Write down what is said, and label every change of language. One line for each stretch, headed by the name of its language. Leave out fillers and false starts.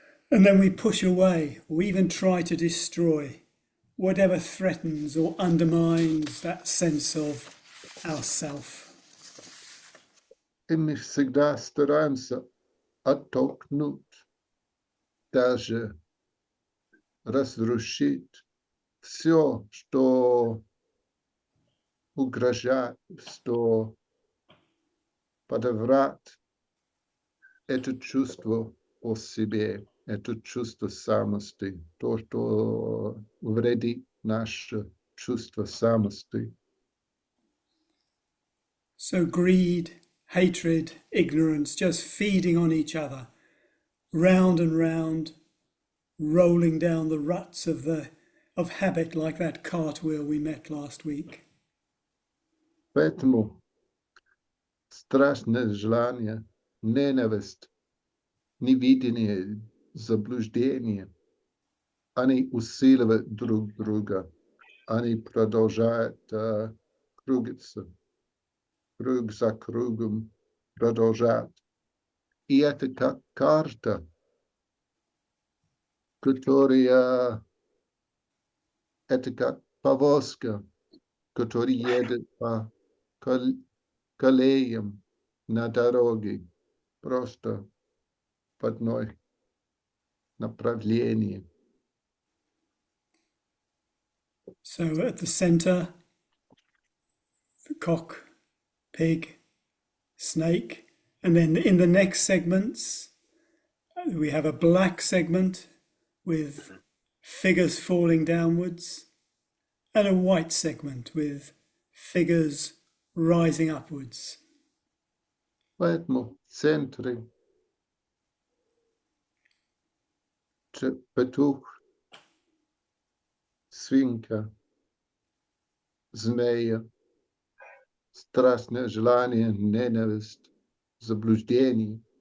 English: And then we push away or even try to destroy whatever threatens or undermines that sense of ourself.
Russian: И мы всегда стараемся оттолкнуть, даже разрушить все, что угрожает, что подаврать это чувство о себе, это чувство самости, то, что вредит наше чувство самости.
English: So greed, hatred, ignorance, just feeding on each other, round and round, rolling down the ruts of habit like that cartwheel we met last week.
Russian: Поэтому страшное желание, ненависть, невидение, заблуждение, они усиливают друг друга, они продолжают крутиться, круг за кругом продолжать. И это как карта, которая, это как повозка, которая едет по колеям на дороге, просто в одной направлении.
English: So at the centre, the cock, pig, snake, and then in the next segments, we have a black segment with figures falling downwards and a white segment with figures rising upwards.
Russian: Поэтому в центре петух, свинка, змея, страстное желание, ненависть, заблуждение.